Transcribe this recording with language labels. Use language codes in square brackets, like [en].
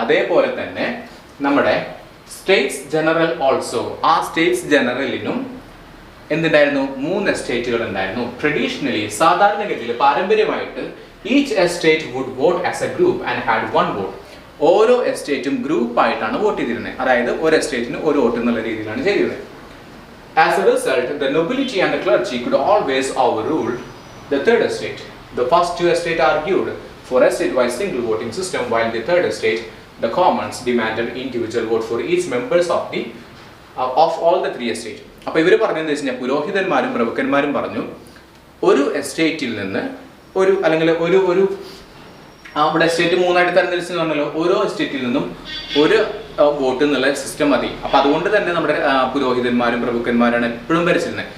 [ml] അതേപോലെ തന്നെ നമ്മുടെ സ്റ്റേറ്റ്സ് ജനറൽ ഓൾസോ, ആ സ്റ്റേറ്റ്സ് ജനറലിനും എന്തുണ്ടായിരുന്നു? 3 എസ്റ്റേറ്റുകൾ ഉണ്ടായിരുന്നു. ട്രഡീഷണലി, സാധാരണഗതിയിൽ പാരമ്പര്യമായിട്ട് [en] Each estate would vote as a group and had 1 vote. [ml] ഓരോ എസ്റ്റേറ്റും ഗ്രൂപ്പായിട്ടാണ് വോട്ട് ചെയ്തിരുന്നത്. അതായത് ഒരു എസ്റ്റേറ്റിന് ഒരു വോട്ട് എന്നുള്ള രീതിയിലാണ് ചെയ്തിരുന്നത്. [en] As a result, the nobility and the clergy could always overrule the third estate. The first 2 estates argued for estate-wise single voting system, while the third estate, the commons, demanded individual vote for each members of all the 3 estates. [ml] അപ്പോൾ ഇവർ പറഞ്ഞതെന്ന് വെച്ച് കഴിഞ്ഞാൽ, പുരോഹിതന്മാരും പ്രഭുക്കന്മാരും പറഞ്ഞു, ഒരു എസ്റ്റേറ്റിൽ നിന്ന് അല്ലെങ്കിൽ അവിടെ എസ്റ്റേറ്റ് 3ആയിട്ട് തരംതിരിച്ചെന്ന് പറഞ്ഞല്ലോ, ഓരോ എസ്റ്റേറ്റിൽ നിന്നും ഒരു വോട്ട് എന്നുള്ള സിസ്റ്റം മതി. അപ്പം അതുകൊണ്ട് തന്നെ നമ്മുടെ പുരോഹിതന്മാരും പ്രഭുക്കന്മാരാണ് എപ്പോഴും ഭരിച്ചിരുന്നത്.